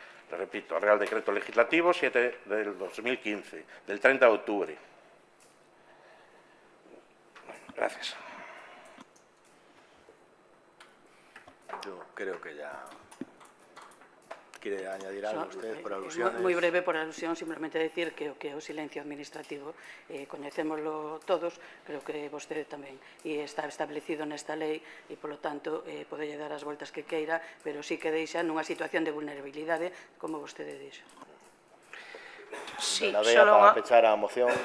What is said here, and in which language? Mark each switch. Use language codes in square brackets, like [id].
[es] Le repito, Real Decreto Legislativo 7 del 2015, del 30 de octubre. Gracias. Yo creo que ya... ¿Quiere añadir algo usted por alusiones? [gl] Moi breve por alusión, simplemente decir que o que é o silencio administrativo coñecémoslo todos, creo que vostede tamén, e está establecido nesta lei e, polo tanto, podelle dar as voltas que queira, pero sí que deixa nunha situación de vulnerabilidade, como vostede dixo. Sí, solo para pechar a moción.